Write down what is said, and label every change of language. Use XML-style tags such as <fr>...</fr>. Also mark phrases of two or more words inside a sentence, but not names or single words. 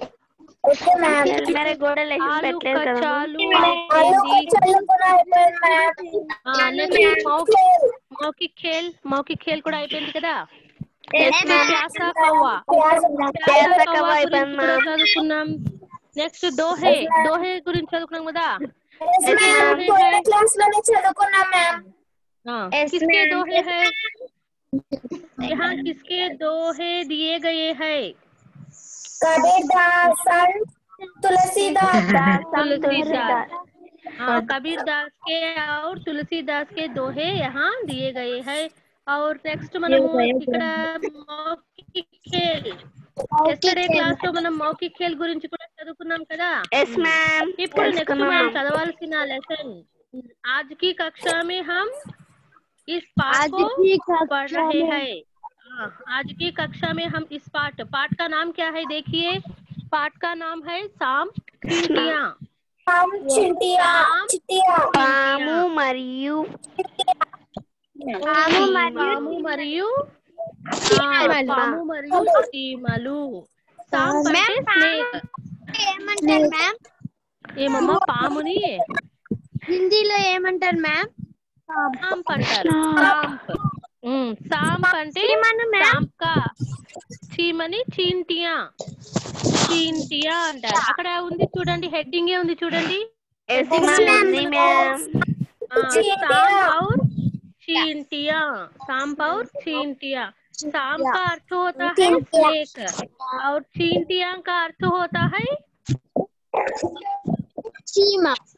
<hi>मौखिक खेल</hi> <te>కూడా అయిపోయింది కదా. చదువుకున్నాం. నెక్స్ట్ దోహే గురించి చదువుకున్నాం కదా.</te> <hi>किसके दोहे है? यहाँ किसके दोहे दिए गए हैं? कबीरदास, तुलसीदास। कबीरदास के और तुलसीदास के दोहे यहाँ दिए गए हैं. और नेक्स्ट</hi> <te>మనము ఇక్కడ</te> <hi>मौखिक खेल,</hi> <en>yesterday class</en> <te>లో మనం</te> <hi>मौखिक खेल</hi> <te>గురించి కూడా చదువుకున్నాం కదా. ఇప్పుడు నెక్స్ట్ మనం చదవాల్సిన లెసన్</te> <hi>आज की कक्षा में हम इस पाठ को पढ़ रहे हैं. आज की कक्षा में हम इस पाठ का नाम क्या है? देखिए, पाठ का नाम है साम चिंटियां.</hi> <te>పాము మరియు చీమలు. సామ్ అంటే స్నేక్. ఏమంటారు మ్యామ్? ఏమమ్మా పాముని హిందీలో ఏమంటారు మ్యామ్? సాంప్ అంటారు. సాంప్ అంటే సాంప్కా, చీమని చీంటియా అంటారు. అక్కడ ఉంది చూడండి, హెడ్డింగ్ ఏ ఉంది చూడండి.</te> <hi>सांप और चींटियां. सांप का अर्थ होता है स्नेक और चींटियां का अर्थ होता है चीमा.</hi>